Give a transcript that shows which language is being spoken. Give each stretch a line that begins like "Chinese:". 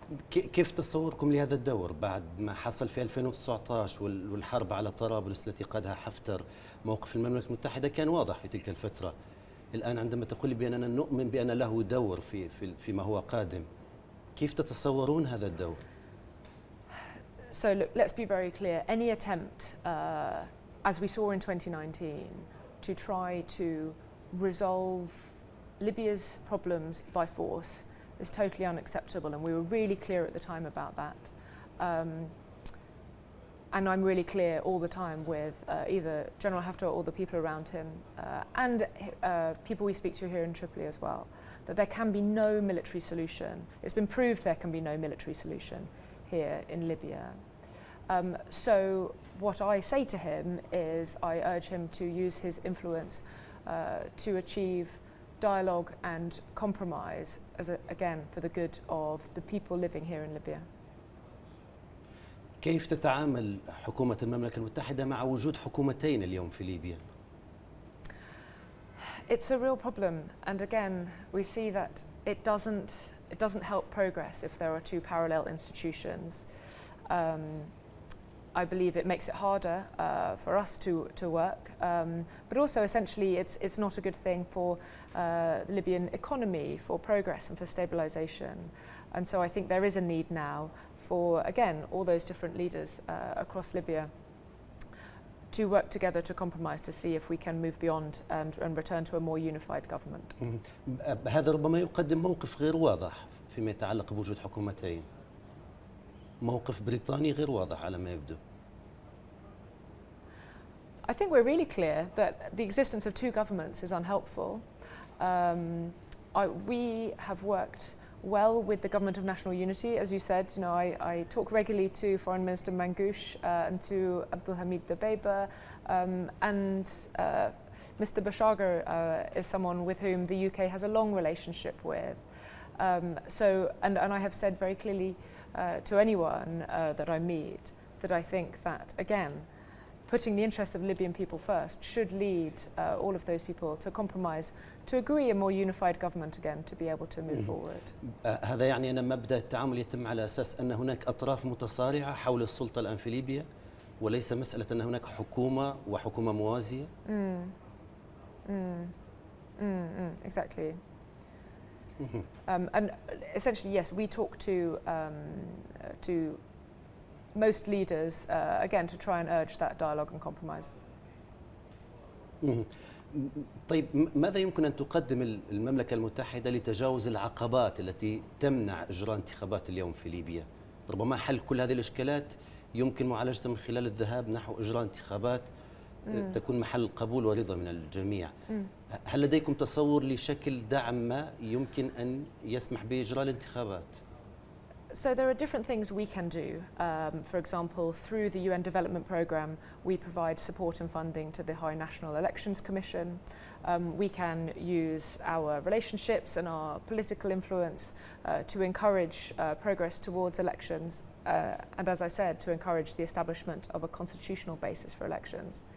Arabic: كيف تصوركم لهذا الدور بعد ما حصل في 2019 والحرب على طرابلس التي قادها حفتر؟ موقف المملكة المتحدة كان واضح في تلك الفترة. الآن عندما تقول بأننا نؤمن بأن له دور فيما هو قادم، كيف تتصورون هذا الدور؟
English: So look, let's be very clear. Any attempt, as we saw in 2019, to try to resolve Libya's problems by force is totally unacceptable, and we were really clear at the time about that. And I'm really clear all the time with either General Haftar or the people around him, and people we speak to here in Tripoli as well, that there can be no military solution. It's been proved there can be no military solution here in Libya. So what I say to him is I urge him to use his influence to achieve dialogue and compromise, again, for the good of the people living here in Libya.
Arabic: كيف تتعامل حكومة المملكة المتحدة مع وجود حكومتين اليوم في ليبيا؟
English: It's a real problem, and again, we see that it doesn't help progress if there are two parallel institutions. I believe it makes it harder for us to work, but also essentially it's not a good thing for the Libyan economy, for progress and for stabilization. And so I think there is a need now for, again, all those different leaders across Libya to work together to compromise to see if we can move beyond and return to a more unified government.
Arabic: هذا ربما يقدم موقف غير واضح فيما يتعلق بوجود حكومتين. موقف بريطاني غير واضح على ما يبدو.
English: I think we're really clear that the existence of two governments is unhelpful. We have worked well with the Government of National Unity. As you said, you know, I talk regularly to Foreign Minister Mangoush and to Abdulhamid Dbeibeh, and Mr. Bashagar is someone with whom the UK has a long relationship with. And I have said very clearly to anyone that I meet that I think that, again, putting the interests of Libyan people first should lead all of those people to compromise, to agree a more unified government again, to be able to move forward.
Arabic: هذا يعني أن مبدأ التعامل يتم على أساس أن هناك أطراف متصارعة حول السلطة الآن في ليبيا، وليس مسألة أن هناك حكومة وحكومة موازية.
English: Exactly. And essentially, yes, we talk to most leaders, again, to try and urge that dialogue and compromise.
Arabic: طيب ماذا يمكن أن تقدم المملكة المتحدة لتجاوز العقبات التي تمنع إجراء انتخابات اليوم في ليبيا؟ ربما حل كل هذه الإشكالات يمكن معالجتها من خلال الذهاب نحو إجراء انتخابات تكون محل قبول ورضا من الجميع. هل لديكم تصور لشكل دعم ما يمكن أن يسمح بإجراء الانتخابات؟
English: So there are different things we can do. For example, through the UN Development Programme, we provide support and funding to the High National Elections Commission. We can use our relationships and our political influence to encourage progress towards elections, and as I said, to encourage the establishment of a constitutional basis for elections.